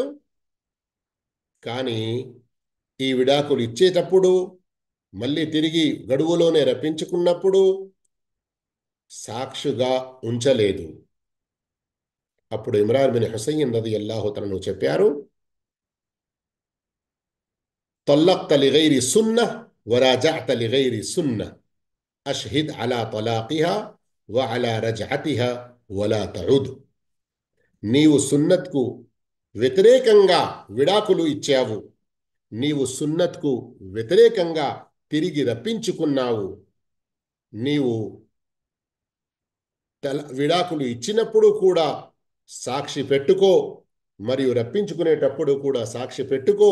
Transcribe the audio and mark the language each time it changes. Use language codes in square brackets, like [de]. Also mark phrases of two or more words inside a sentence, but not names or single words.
[te] కానీ ఈ విడాకులు ఇచ్చేటప్పుడు మళ్ళీ తిరిగి గడువులోనే రప్పించుకున్నప్పుడు సాక్షిగా ఉంచలేదు. అప్పుడు ఇమ్రాన్ బిన్ హుసైన్ రదియల్లాహు తనను చెప్పారు, [ar] طلقت لغير سنة وراجعت لغير سنة أشهد على طلاقها وعلى رجعتها ولا تعود. [te] నీవు సున్నత్కు వ్యతిరేకంగా విడాకులు ఇచ్చావు, నీవు సున్నత్కు వ్యతిరేకంగా తిరిగి రప్పించుకున్నావు. నీవు విడాకులు ఇచ్చినప్పుడు కూడా సాక్షి పెట్టుకో, మరియు రప్పించుకునేటప్పుడు కూడా సాక్షి పెట్టుకో.